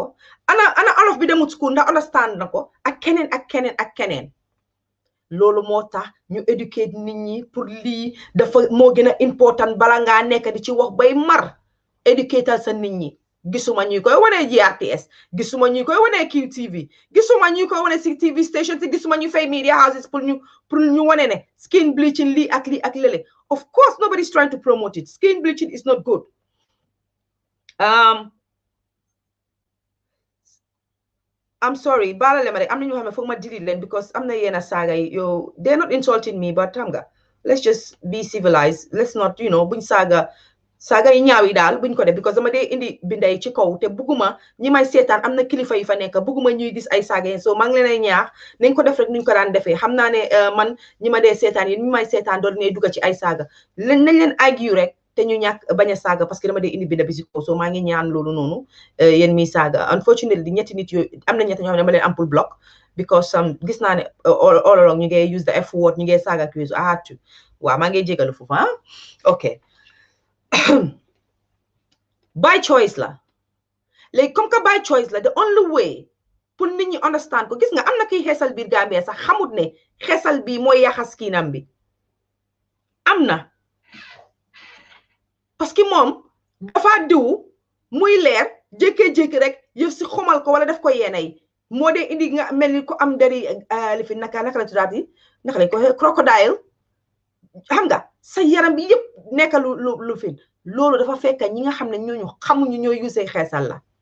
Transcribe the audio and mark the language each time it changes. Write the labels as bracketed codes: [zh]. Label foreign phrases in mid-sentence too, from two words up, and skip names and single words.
[wo] ko ana olof bi demut school ndax understand na ko ak keneen ak keneen ak keneen loolu moo tax ñu éduquer nit ñi pour lii dafa moo gën a important bala ngaa nekk di ci wax bay mar éduquer sa nit ñi gisuma ñuy koy wane GRTS gisuma ñuy koy wane QTV gisuma ñuy koy wane si [en] TV station [wo] te gisuma ñu fay [en] media houses [wo] pour ñu wane ne [en] skin bleaching [wo] lii ak lële [en] of course nobody is trying to promote it skin bleaching is not good I'm sorry [wo] baalale ma rek am na ñoo xam ne foog ma delete leen because am na yenn saaga yi yow [en] they're not insulting me but [wo] xam nga [en] let's just be civilized let's not [wo] buñ saaga yi ñaaw yi daal buñ ko def because dama dee indi binday ci kaw te bugguma ñi may seetaan am na kilifa yi fa nekk bugguma ñuy gis ay saaga yi so maa ngi leen ñaax nañ ko def rek nuñ ko daan defee xam naa ne man ñi ma dee seetaan yi ñi may seetaan doon ne dugga ci ay saaga nañ leen argue rek te ñu ñàkk bañ a saaga [fr] parce que [wo] dama dee indi binda bi si kaw so maa ngi ñaan loolu noonu yéen mi saaga unfortunately ñetti nit yooyu am na ñetti ñoo xam ne dama leen am pour [en] block because [wo] gis naa ne [en] all along [wo] ñu ngi [en] use the F word [wo] ñu ngi saaga [en] accuse I had to [wo] waaw maa ngi jégalu foofu ok [en] by choice [wo] la léegi [fr] comme que [en] by choice [wo] la [en] the only way [wo] pour nit ñi understand ko gis nga am na kiy xeesal biir Gambia sax xamut ne xeesal bi mooy yaxas kiinam bi am na [fr] parce que [wo] moom dafa diw muy leer jékkee-jékki rek yëf si xomal ko wala def ko yéena yi moo dee indi nga mel ni ko am dari li fi naka la tuddaat yi naka lañ ko crocodile xam nga sa yaram bi yëpp nekk lu fin loolu dafa fekk ñi nga xam ne ñooñu xamuñu ñoo yusee xeesal la